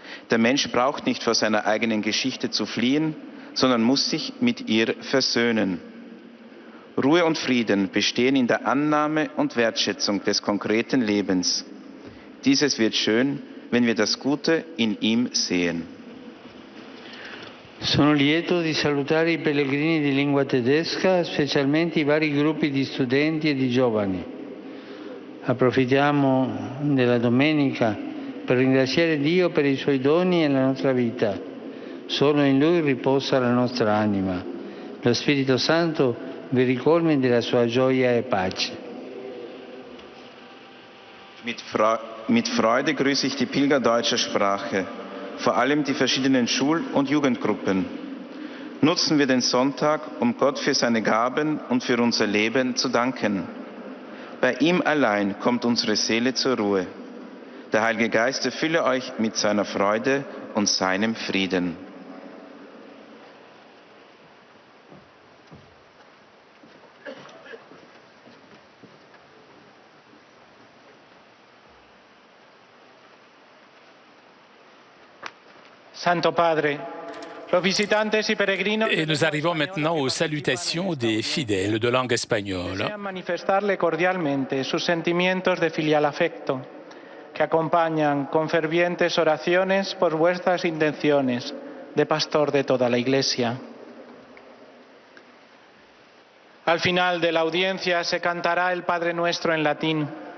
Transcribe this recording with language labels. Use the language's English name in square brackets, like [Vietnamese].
[German] Der Mensch braucht nicht vor seiner eigenen Geschichte zu fliehen, sondern muss sich mit ihr versöhnen. Ruhe und Frieden bestehen in der Annahme und Wertschätzung des konkreten Lebens. Dieses wird schön, wenn wir das Gute in ihm sehen. [Italian] Sono lieto di salutare i pellegrini di lingua tedesca, specialmente i vari gruppi di studenti e di giovani. Approfittiamo della domenica per ringraziare Dio per i suoi doni e la nostra vita. Solo in Lui riposa la nostra anima. lo Spirito Santo vi ricolmi della sua gioia e pace. [German] Mit Freude grüße ich die Pilger deutscher Sprache, vor allem die verschiedenen Schul- und Jugendgruppen. Nutzen wir den Sonntag, um Gott für seine Gaben und für unser Leben zu danken. Bei ihm allein kommt unsere Seele zur Ruhe. Der Heilige Geist erfülle euch mit seiner Freude und seinem Frieden. [Spanish] Santo Padre, los visitantes y peregrinos [French] Et nous arrivons maintenant aux salutations des fidèles de langue espagnole. [Spanish] desean manifestarle cordialmente sus sentimientos de filial afecto, que acompañan con fervientes oraciones por vuestras intenciones de pastor de toda la Iglesia. Al final de la audiencia se cantará el Padre Nuestro en latín.